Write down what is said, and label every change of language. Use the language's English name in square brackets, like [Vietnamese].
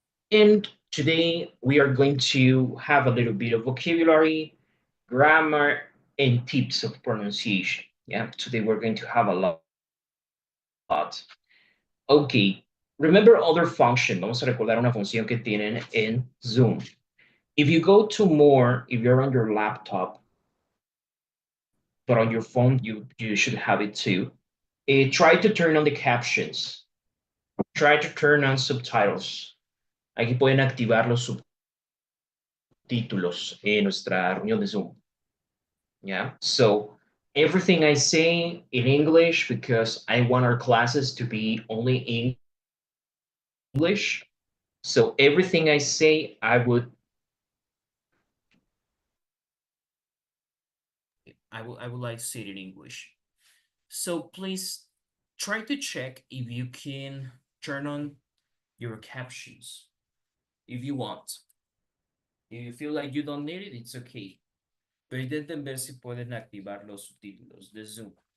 [English] And today we are going to have a little bit of vocabulary, grammar, and tips of pronunciation. Yeah, today we're going to have a lot. Ok, remember other function. [Spanish] Vamos a recordar una función que tienen en Zoom. [English] If you go to more, if you're on your laptop, but on your phone, you should have it too. Try to turn on the captions. Try to turn on subtitles. [Spanish] Aquí pueden activar los subtítulos en nuestra reunión de Zoom. [English] Yeah. So everything I say in English because I want our classes to be only English. So everything I say, I would like to say it in English. So please try to check if you can turn on your captions if you want. If you feel like you don't need it, it's okay. [Spanish] Pero intenten ver si pueden activar los subtítulos de Zoom.